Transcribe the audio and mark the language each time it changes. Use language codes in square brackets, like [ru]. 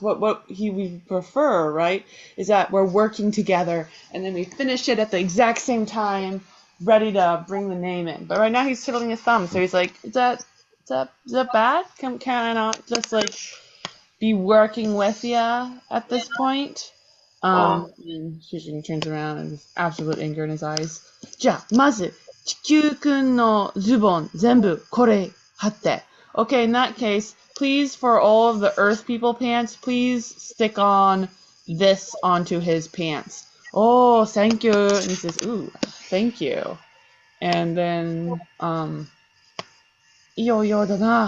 [en] What he would prefer, right, is that we're working together, and then we finish it at the exact same time, ready to bring the name in. But right now he's twiddling his thumbs, so he's like, is that bad? Can I not just like be working with ya at this point. Ah. And Shujin turns around and there's absolute anger in his eyes. [ja] じゃあ、まず、地球くんのズボン全部これ貼って。 [en] Okay, in that case, please, for all of the Earth people pants, please stick on this onto his pants. Oh, thank you. And he says, ooh, thank you. And then, [ja] yo da na.